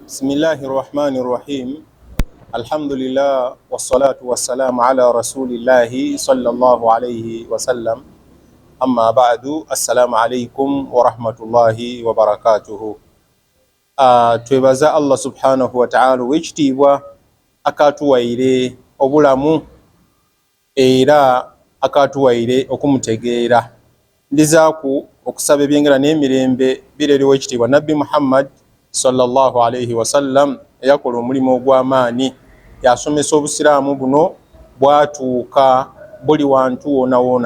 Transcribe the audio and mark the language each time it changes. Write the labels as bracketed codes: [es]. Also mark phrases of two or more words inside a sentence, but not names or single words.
[ar] بسم الله الرحمن الرحيم. الحمد لله والصلاة والسلام على رسول الله صلى الله عليه وسلم. أما بعد، السلام عليكم ورحمة الله وبركاته. [lg] Twebaza Allah [ar] سبحانه وتعالى [lg] wekitiibwa akatuwaire obulamu era akatuwaire okumutegeera. Ndizaaku okusaba ebyengera n'emirembe bireri wekitiibwa Nabbi Muhammad [ar] صلى الله عليه وسلم [lg] yakola omulimu ogw'amaani, yasomesa obusiraamu buno bwatuuka buli wantu wona wona.